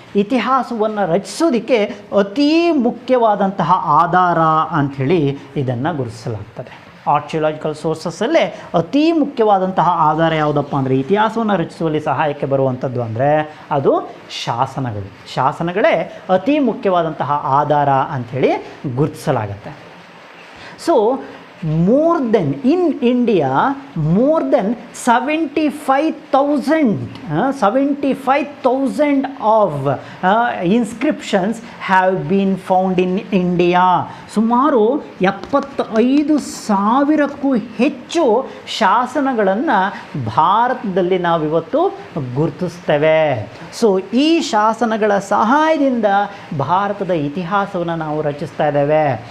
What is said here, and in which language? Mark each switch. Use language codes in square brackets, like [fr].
[kn] ಇತಿಹಾಸವನ್ನು ರಚಿಸೋದಕ್ಕೆ ಅತೀ ಮುಖ್ಯವಾದಂತಹ ಆಧಾರ ಅಂಥೇಳಿ ಇದನ್ನು ಗುರುತಿಸಲಾಗ್ತದೆ. ಆರ್ಚಿಯಾಲಜಿಕಲ್ ಸೋರ್ಸಸ್ಸಲ್ಲೇ ಅತೀ ಮುಖ್ಯವಾದಂತಹ ಆಧಾರ ಯಾವುದಪ್ಪ ಅಂದರೆ ಇತಿಹಾಸವನ್ನು ರಚಿಸುವಲ್ಲಿ ಸಹಾಯಕ್ಕೆ ಬರುವಂಥದ್ದು ಅಂದರೆ ಅದು ಶಾಸನಗಳು. ಶಾಸನಗಳೇ ಅತೀ ಮುಖ್ಯವಾದಂತಹ ಆಧಾರ ಅಂಥೇಳಿ ಗುರುತಿಸಲಾಗತ್ತೆ. [en] So more than in India, more than 75,000 of inscriptions have been found in India. [kn] ಸುಮಾರು 75,000ಕ್ಕೂ ಹೆಚ್ಚು ಶಾಸನಗಳನ್ನು ಭಾರತದಲ್ಲಿ ನಾವಿವತ್ತು ಗುರುತಿಸ್ತೇವೆ. ಸೊ ಈ ಶಾಸನಗಳ ಸಹಾಯದಿಂದ ಭಾರತದ ಇತಿಹಾಸವನ್ನು ನಾವು ರಚಿಸ್ತಾ ಇದ್ದೇವೆ.